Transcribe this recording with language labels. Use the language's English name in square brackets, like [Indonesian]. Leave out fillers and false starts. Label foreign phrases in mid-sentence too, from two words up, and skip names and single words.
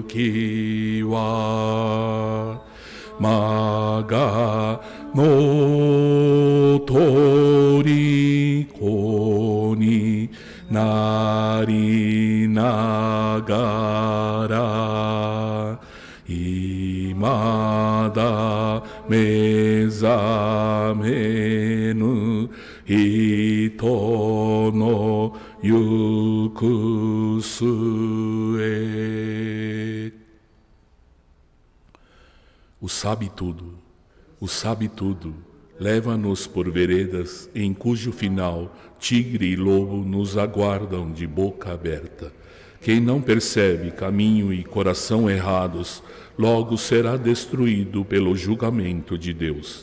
[Japanese] きはまがのとりこになりながらいまだ目覚めぬ人の行く末。 [Portuguese] O sabe tudo, leva-nos por veredas em cujo final tigre e lobo nos aguardam de boca aberta. Quem não percebe caminho e coração errados, logo será destruído pelo julgamento de Deus.